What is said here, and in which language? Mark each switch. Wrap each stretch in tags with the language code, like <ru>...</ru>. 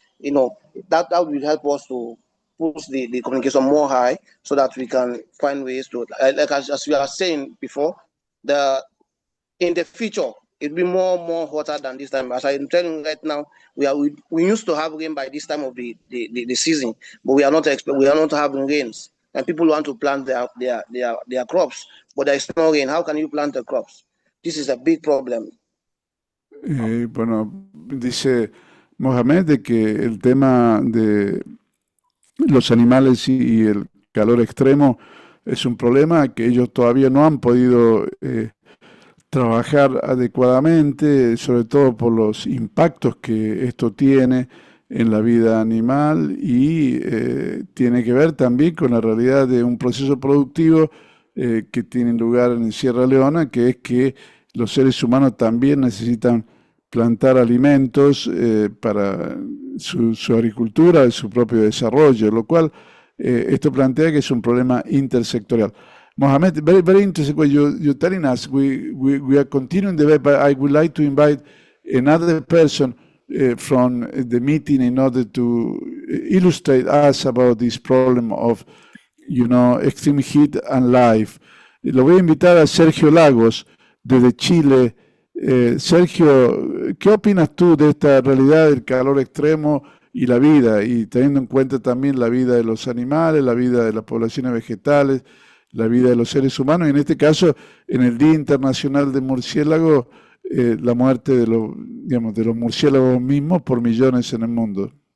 <en>that will help us to push the communication more high so that we can find ways to, like as we are saying before, in the future, it'll be more hotter than this time. As I'm telling you right now, we used to have rain by this time of the season, but we are not having rains. And people want to plant their crops, but there is no rain. How can you plant the crops? This is a big problem.</en> <es>Bueno, dice Mohamed de que el tema de los animales y el calor extremo es un problema que ellos todavía no han podido trabajar adecuadamente, sobre todo por los impactos que esto tiene en la vida animal y tiene que ver también con la realidad de un proceso productivo que tiene lugar en Sierra Leona, que es que los seres humanos también necesitan plantar alimentos para su agricultura, su propio desarrollo, lo cual esto plantea que es un problema intersectorial.</es> <en>Mohamed, very interesting what you're telling us. We are continuing the debate, but I would like to invite another person from the meeting in order to illustrate us about this problem of, extreme heat and life.</en> <es>Lo voy a invitar a Sergio Lagos, desde Chile. Sergio, ¿qué opinas tú de esta realidad del calor extremo y la vida, y teniendo en cuenta también la vida de los animales, la vida de las poblaciones vegetales, la vida de los seres humanos, y en este caso, en el Día Internacional del Murciélago, la muerte de los murciélagos mismos por millones en el mundo?</es>